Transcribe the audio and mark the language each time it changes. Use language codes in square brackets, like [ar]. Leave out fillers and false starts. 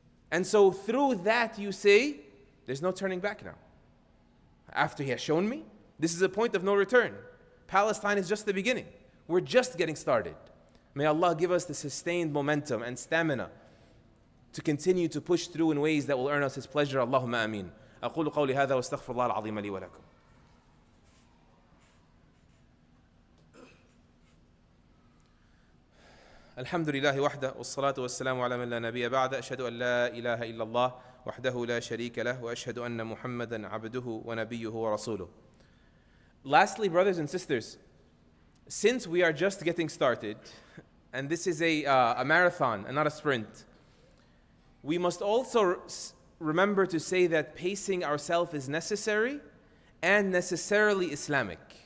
[en] And so through that you say, there's no turning back now. After He has shown me, this is a point of no return. Palestine is just the beginning. We're just getting started. May Allah give us the sustained momentum and stamina to continue to push through in ways that will earn us His pleasure. Allahumma ameen. [ar] أقول قولي هذا واستغفر الله العظيم لي ولكم. الحمد لله وحده والصلاة والسلام على من لا نبي بعد أشهد أن لا إله إلا الله وحده لا شريك له وأشهد أن محمدا عبده ونبيه ورسوله. [en] Lastly, brothers and sisters, since we are just getting started, and this is a marathon and not a sprint, we must also remember to say that pacing ourselves is necessary and necessarily Islamic.